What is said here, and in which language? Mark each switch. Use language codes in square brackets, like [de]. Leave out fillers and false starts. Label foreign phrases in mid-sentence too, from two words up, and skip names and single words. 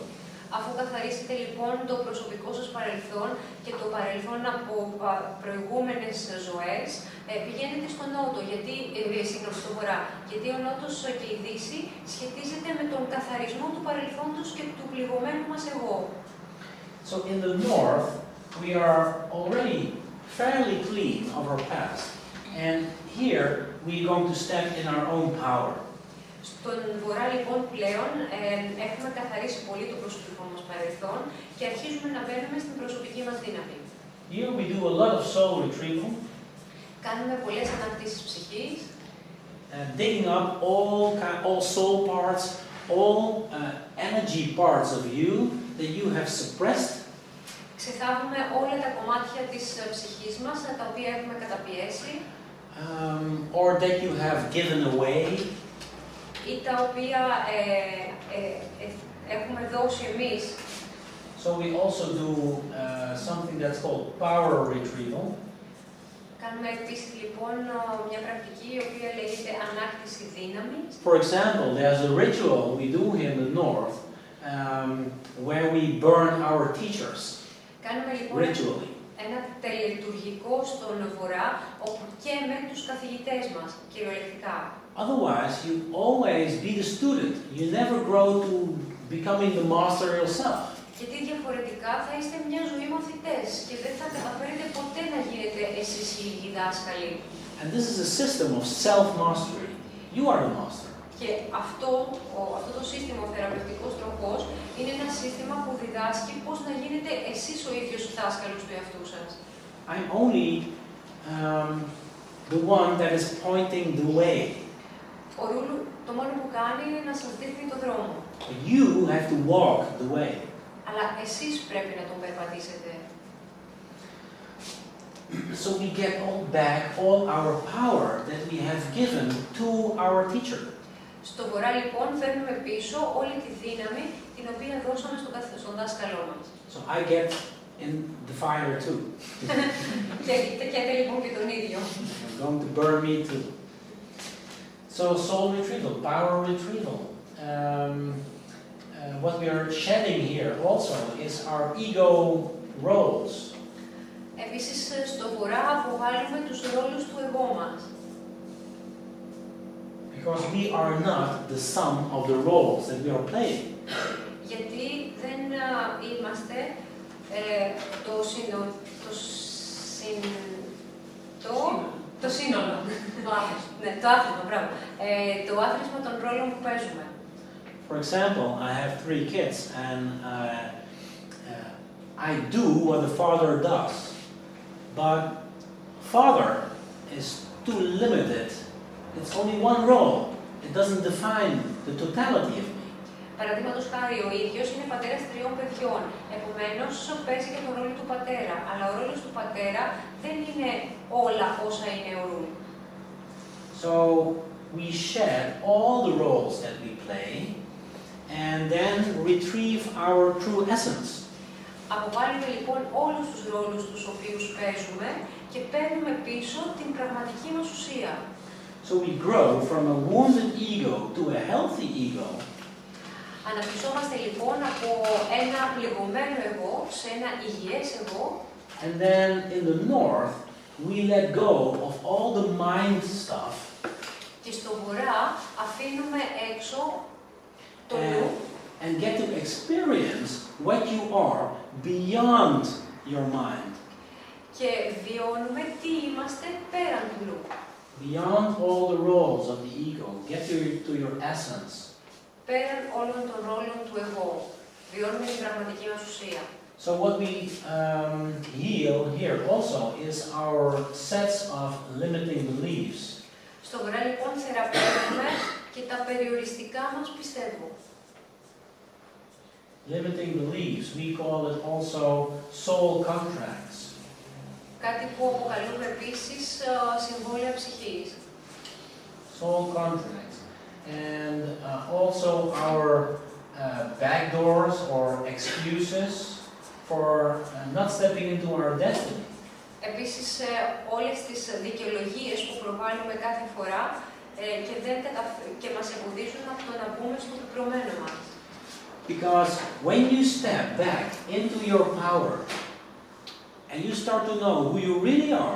[el] Αφού καθαρίσετε λοιπόν το προσωπικό σας παρελθόν και το παρελθόν από προηγούμενες ζωές, πηγαίνετε στο νότο, στο βορρά, γιατί ο νότος και η δύση σχετίζεται με τον καθαρισμό του παρελθόντος και του πληγωμένου μας εγώ. [en] So in the north, we are already fairly clean of our past, and here we are going to step in our own power. [el] Στον βορρά λοιπόν πλέον έχουμε καθαρίσει πολύ το προσωπικό μας παρελθόν και αρχίζουμε να μπαίνουμε στην προσωπική μας δύναμη. [en] Here we do a lot of soul retrieval. [el] Κάνουμε πολλές ανακτήσεις ψυχής. [en] Digging up all soul parts, all energy parts of you that you have suppressed. [el] Ξεθάβουμε όλα τα κομμάτια της ψυχής μας, τα οποία έχουμε καταπιέσει. [en] Or that you have given away. [el] Ή τα οποία έχουμε δώσει εμείς. [en] So we also do something that's called power retrieval. [el] Κάνουμε επίσης λοιπόν μια πρακτική η οποία λέγεται ανάκτηση δύναμης. [en] For example, there's a ritual we do here in the north where we burn our teachers. [el] Κάνουμε λοιπόν ένα τελετουργικό στον βορρά όπου καίμε τους καθηγητές μας, κυριολεκτικά. [en] Otherwise, you always be the student. You never grow to becoming the master yourself. [el] Γιατί διαφορετικά θα είστε μια ζωή μαθητές και δεν θα καταφέρετε ποτέ να γίνετε εσείς οι ίδιοι δάσκαλοι. [en] And this is a system of self-mastery. You are the master. [el] Και αυτό το σύστημα, ο θεραπευτικός τροχός, είναι ένα σύστημα που διδάσκει πώς να γίνετε εσείς ο ίδιος δάσκαλος του εαυτού σας. [en] I'm only the one that is pointing the way. [el] Ο ρούλου το μόνο που κάνει είναι να σας δείχνει το δρόμο. [en] You have to walk the way. [el] Αλλά εσείς πρέπει να τον περπατήσετε. [en] So we get back all our power that we have given to our teacher. [el] Στο βορρά λοιπόν φέρνουμε πίσω όλη τη δύναμη την οποία δώσαμε στον δάσκαλό μας. [en] So I get in the fire too. [el] Και λοιπόν και τον ίδιο. [en] It's going to burn me too. So soul retrieval, power retrieval. What we are shedding here also is our ego roles. [el] Επίσης στο βορρά αποβάλλουμε τους ρόλους του εγώ μας. [en] Because we are not the sum of the roles that we are playing. [el] Γιατί δεν είμαστε το σύνολο. Ναι, το άθροισμα, μπράβο. Το άθροισμα των ρόλων που παίζουμε. [en] For example, I have 3 kids and I do what the father does. But father is too limited. It's only one role. It doesn't define the totality of me. [el] Παραδείγματος χάρη, ο ίδιος είναι πατέρας 3 παιδιών. Επομένως, παίζει και τον ρόλο του πατέρα. Αλλά ο ρόλος του πατέρα δεν είναι όλα όσα είναι ο ρόλος. [en] So we shed all the roles that we play and then retrieve our true essence. [el] Αποβάλλουμε λοιπόν όλους τους ρόλους τους οποίους παίζουμε και παίρνουμε πίσω την πραγματική μας ουσία. [en] So we grow from a wounded ego to a healthy ego. [el] Αναπτυσσόμαστε λοιπόν από ένα πληγωμένο εγώ σε ένα υγιές εγώ. [en] And then in the north, we let go of all the mind stuff. [el] Και στο βορρά αφήνουμε έξω το νου. [en] And get to experience what you are beyond your mind. [el] Και βιώνουμε τι είμαστε πέραν του νου. [en] Beyond all the roles of the ego, get to your essence. [el] Πέραν όλων των ρόλων του εγώ. Βιώνουμε την πραγματική μας ουσία. [en] So what we heal here also is our sets of limiting beliefs. [el] Στο βορρά λοιπόν θεραπεύουμε και τα περιοριστικά μας πιστεύω. [en] Limiting beliefs, we call it also soul contracts. [el] Κάτι που αποκαλούμε επίσης συμβόλαια ψυχής. [en] Soul contracts. And also our backdoors or excuses for not stepping into our destiny. [el] Επίσης, όλες τις δικαιολογίες που προβάλλουμε κάθε φορά και μας εμποδίζουν από το να μπούμε στο πεπρωμένο μας. [en] Because when you step back into your power and you start to know who you really are,